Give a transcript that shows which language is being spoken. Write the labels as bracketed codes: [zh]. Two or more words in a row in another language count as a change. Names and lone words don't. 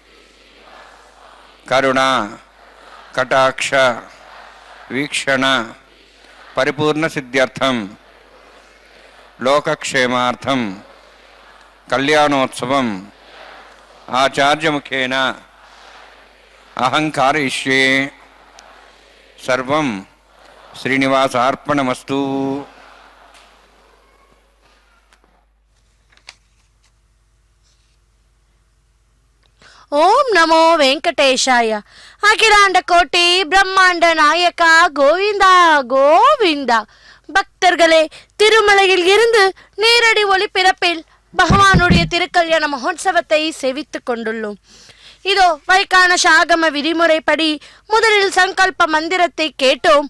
[te] కరుణ కటాక్ష వీక్షణ పరిపూర్ణ సిద్ధ్యర్థం లోకక్షేమార్థం కళ్యాణోత్సవం ఆచార్యముఖేన అహంకారయిష్యే. [sa] సర్వం శ్రీనివాసార్పణమస్తు. ಓಂ ನಮೋ ವೆಂಕಟೇಶಾಯ. [ta] ಅಖಿಲಾಂಡ ಕೋಟಿ பிரம்மாண்ட நாயகா கோவிந்தா கோவிந்தா. பக்தர்களே, திருமலையில் இருந்து நேரடி ஒளிபரப்பில் பகவானுடைய திருக்கல்யாண மகோத்சவத்தை சேவித்துக் கொண்டுள்ளோம். இதோ வைகானச ஆகம விதிமுறைப்படி முதலில் சங்கல்ப மந்திரத்தை கேட்டோம்.